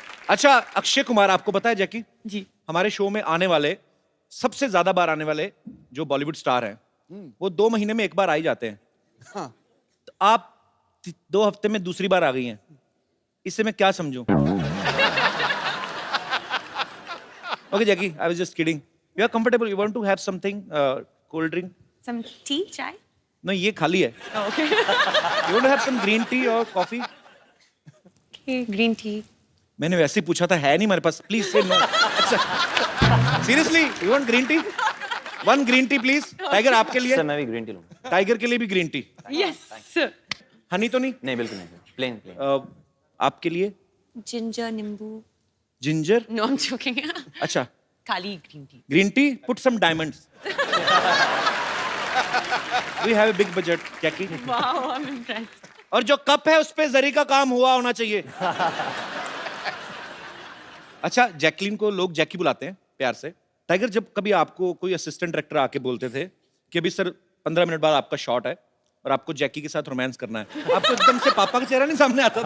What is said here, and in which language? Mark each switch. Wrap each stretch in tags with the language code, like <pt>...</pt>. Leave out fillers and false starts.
<hi>अच्छा अक्षय कुमार, आपको पता है जैकी, जी। हमारे शो में आने वाले, सबसे ज्यादा बार आने वाले जो बॉलीवुड स्टार हैं, वो 2 महीने में एक बार आ ही जाते हैं। हाँ। तो आप 2 हफ्ते में दूसरी बार आ गई हैं, इससे मैं क्या समझूं?</hi> <en>Okay, Jackie, I was just kidding. You are comfortable? You want to have something, cold drink? Some tea,</en> <hi>चाय?</hi> <en>No,</en> <hi>ये खाली है.</hi> <en>Okay. You want to have some green tea or coffee? Okay, green tea.</en> <hi>मैंने वैसे ही पूछा था, है नहीं हमारे पास.</hi> <en>Please say no.</en> <hi>अच्छा.</hi> <en>Seriously, you want green tea? One green tea, please.</en> <hi>Tiger आपके लिए? सर मैं भी ग्रीन टी लूंगा। Tiger के लिए भी green tea.</hi> <en>Yes, sir.</en> <hi>Honey तो नहीं? नहीं बिल्कुल नहीं, प्लेन प्लेन। आपके लिए? Ginger, नींबू।</hi> <en>Ginger? No, I'm joking.</en> <hi>अच्छा. खाली green tea.</hi> <en>Green tea? Put some diamonds. We have a big budget, Jackie. Wow, I'm impressed.</en> <hi>और जो कप है उस पे जरी का काम हुआ होना चाहिए। अच्छा जैकलीन को लोग जैकी बुलाते हैं प्यार से। टाइगर, जब कभी आपको कोई असिस्टेंट डायरेक्टर आके बोलते थे कि अभी सर 15 मिनट बाद आपका शॉट है और आपको जैकी के साथ रोमांस करना है, आपको एकदम से पापा का चेहरा नहीं सामने आता था?</hi>